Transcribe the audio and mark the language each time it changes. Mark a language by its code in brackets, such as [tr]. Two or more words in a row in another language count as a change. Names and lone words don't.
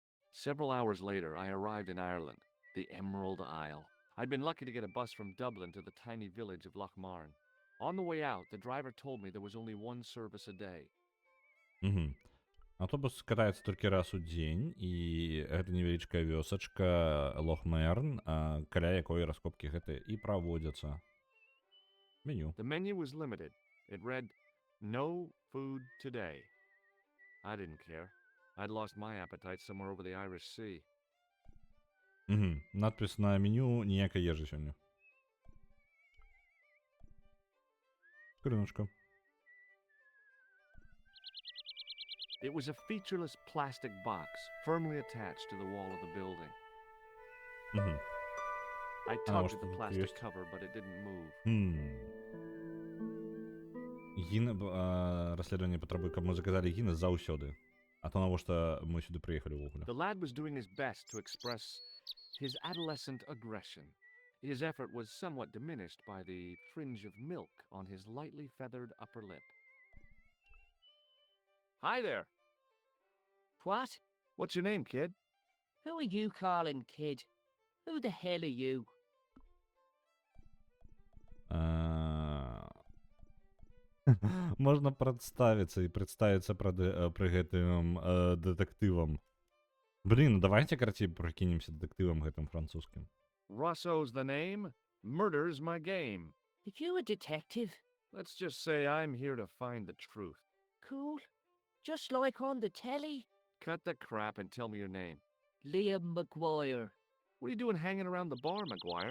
[en] Several hours later, I arrived in Ireland, the Emerald Isle. I'd been lucky to get a bus from Dublin to the tiny village of Lochmarn. On the way out, the driver told me there was only one service a day. Угу. [be] Автобус катаецца толькі раз у дзень, і гэта невялічкая вёсачка Лохмерн, каля якой раскопкі гэтыя і праводзяцца. Меню. [en] The menu was limited. It read, "No food today." I didn't care. I'd lost my appetite somewhere over the Irish Sea. Угу. [be] Надпіс на меню ніякай ежы сёння. [uk] Скриночка. [en] It was a featureless plastic box firmly attached to the wall of the building. Угу. I [ru] А, [en] tugged [ru] может, [en] at the [ru] тут [en] plastic [ru] есть? [en] cover, but it didn't move. [be] Расследаванне патрабуе, каб мы заказалі гіна заўсёды. А то навошта мы сюды прыехалі ўвогуле. [en] The lad was doing his best to express his adolescent aggression. His effort was somewhat diminished by the fringe of milk on his lightly feathered upper lip. Hi there. What? What's your name, kid? Who are you calling kid? Who the hell are you? [be] Можна прадставіцца і прадставіцца пры гэтым дэтэктывам. Блін, давайте карацей прыкінемся дэтэктывам гэтым французскім. [en] Rosso's the name. Murder's my game. Are you a detective? Let's just say I'm here to find the truth. Cool. Just like on the telly? Cut the crap and tell me your name. Liam McGuire. What are you doing hanging around the bar, McGuire?